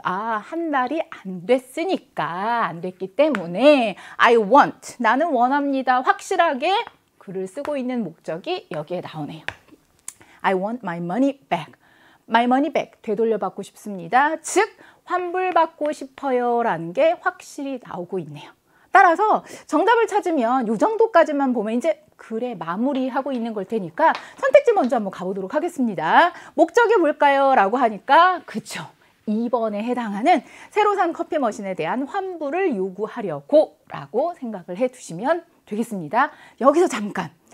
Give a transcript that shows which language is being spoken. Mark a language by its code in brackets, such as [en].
[ko] 한 달이 안 됐으니까 안 됐기 때문에 [en] I want, [ko] 나는 원합니다. 확실하게 글을 쓰고 있는 목적이 여기에 나오네요. [en] I want my money back. My money back, [ko] 되돌려받고 싶습니다. 즉 환불받고 싶어요 라는 게 확실히 나오고 있네요. 따라서 정답을 찾으면 이 정도까지만 보면 이제 글에 마무리하고 있는 걸 테니까 선택지 먼저 한번 가보도록 하겠습니다. 목적이 뭘까요? 라고 하니까 그쵸. 2번에 해당하는 새로 산 커피 머신에 대한 환불을 요구하려고 라고 생각을 해두시면 되겠습니다. 여기서 잠깐.